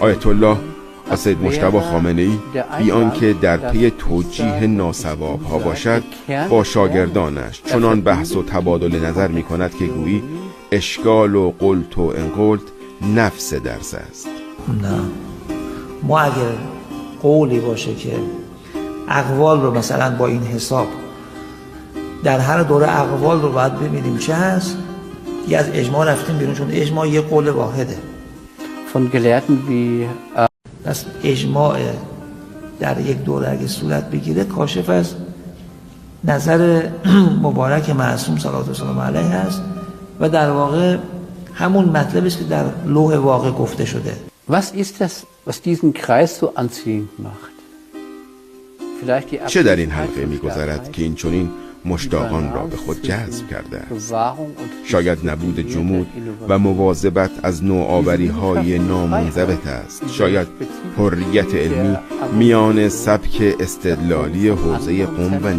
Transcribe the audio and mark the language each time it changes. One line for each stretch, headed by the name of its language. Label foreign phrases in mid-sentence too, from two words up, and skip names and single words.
Persian: آیت الله سید مجتبی خامنه‌ای بی آنکه در پی توجیه ناصواب ها باشد با شاگردانش چنان بحث و تبادل نظر می کند که گویی اشکال و قلت و انقلت نفس درس است. نه، ما اگر قولی باشه که اقوال رو مثلا با این حساب در هر دوره اقوال رو باید ببینیم چه هست، یه از اجماع رفتیم بیرون، چون اجماع یه قول واحده.
German: von Gelehrten wie
Persian: پس اجماع در یک دوره اگه صورت بگیره کاشف از نظر مبارک معصوم
Arabic: صلوات الله وسلام علیه
Persian: هست و در واقع همون مطلبی است که در لوح واقع گفته شده.
German: Was ist das, was diesen Kreis so anziehend macht?
Persian: چه در این حلقه می‌گذرد که این چنین مشتاقان را به خود جذب کرده؟ شاید نبود جمود و مواظبت از نوآوری‌های نامنضبط است. شاید حریت علمی میان سبک استدلالی حوزه قم و